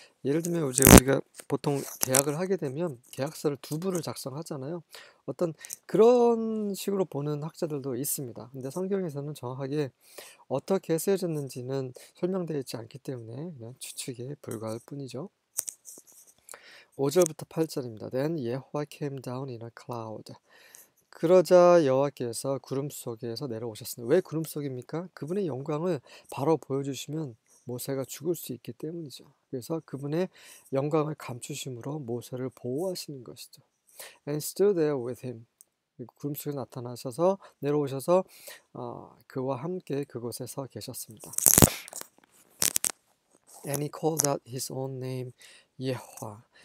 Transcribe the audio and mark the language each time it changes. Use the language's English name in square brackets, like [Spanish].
[Korean] 예를 들면 우리가 보통 계약을 하게 되면 계약서를 두 부를 작성하잖아요. 어떤 그런 식으로 보는 학자들도 있습니다. 근데 성경에서는 정확하게 어떻게 쓰여졌는지는 설명되어 있지 않기 때문에 그냥 추측에 불과할 뿐이죠. 5절부터 8절입니다. [English] Then Yahweh came down in a cloud. [Korean] 그러자 여호와께서 구름 속에서 내려오셨습니다. 왜 구름 속입니까? 그분의 영광을 바로 보여주시면 모세가 죽을 수 있기 때문이죠. 그래서 그분의 영광을 감추심으로 모세를 보호하시는 것이죠. [English] And stood there with him. [Korean] 구름 속에 나타나셔서 내려오셔서 그와 함께 그곳에 서 계셨습니다. [English] And he called out his own name, 예호와.